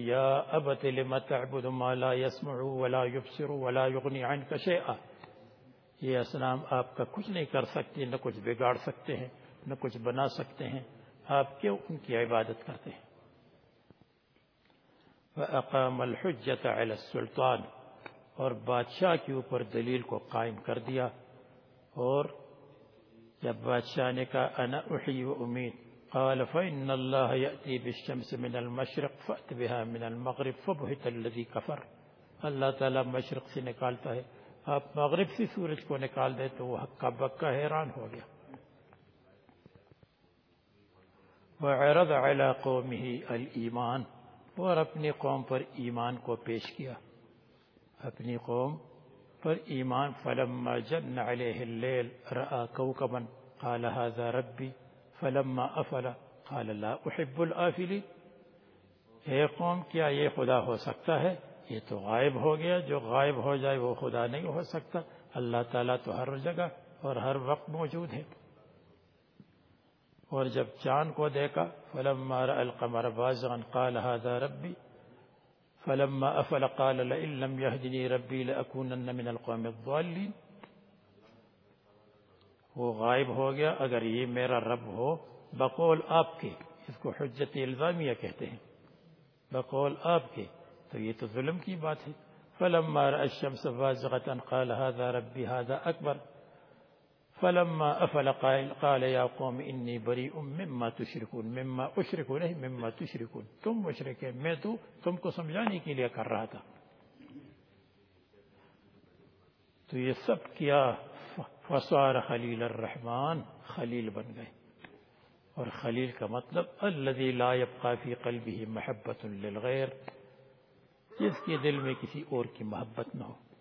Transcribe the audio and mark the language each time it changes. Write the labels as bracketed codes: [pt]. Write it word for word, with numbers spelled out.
[ar] یا ابت لم تعبد ما لا يسمع ولا يبصر ولا يغني عنك شيئا، [ur] یہ اسنام آپ کا کچھ نہیں کر سکتے، نہ کچھ بگاڑ سکتے ہیں، نہ کچھ بنا سکتے ہیں، آپ کیوں ان کی عبادت کرتے ہیں. [ar] وَأَقَامَ الْحُجَّةَ عَلَى السُّلْطَانِ، [ur] اور بادشاہ کے اوپر دلیل کو قائم کر دیا. اور جب بادشاہ نے کہا [ar] انا احی و امید، قال فإن الله يأتي بالشمس من المشرق فأت بها من المغرب فبهت الذي كفر. [ur] اللہ تعالیٰ مشرق سے نکالتا ہے، آپ مغرب سے سورج کو نکال دے تو وہ ہکا بکا حیران ہو گیا. [ar] وعرض على قومه الإيمان، [ur] اور اپنی قوم پر ایمان کو پیش کیا، اپنی قوم پر ایمان. [ar] فلما جن عليه الليل رأى كوكبا قال هذا ربي فلما افلا قال لا احب الافلین. [ur] اے قوم، کیا یہ خدا ہو سکتا ہے؟ یہ تو غائب ہو گیا، جو غائب ہو جائے وہ خدا نہیں ہو سکتا، اللہ تعالیٰ تو ہر جگہ اور ہر وقت موجود ہے. اور جب چاند کو دیکھا، [ar] فلما رأى القمر بازغا قال هذا ربی فلما افلا قال لئن لم يهدني ربی لأكونن من القوم الضالین. [ur] وہ غائب ہو گیا، اگر یہ میرا رب ہو، بقول آپ کے، اس کو حجت الزامیہ کہتے ہیں، بقول آپ کے، تو یہ تو ظلم کی بات ہے. [ar] فلما رأى الشمس بازغة قال هذا ربي هذا اکبر فلما افل قال يا قوم انی بریء مما تشركون. [ur] مما اشركون نہیں، مما تشركون، تم مشرک ہیں، میں تو تم کو سمجھانے کے لیے کر رہا تھا. تو یہ سب کیا، [ar] فصار خلیل الرحمن، [ur] خلیل بن گئے. اور خلیل کا مطلب [ar] الذي لا يبقى في قلبه محبة للغير، [ur] جس کے دل میں کسی اور کی محبت نہ ہو.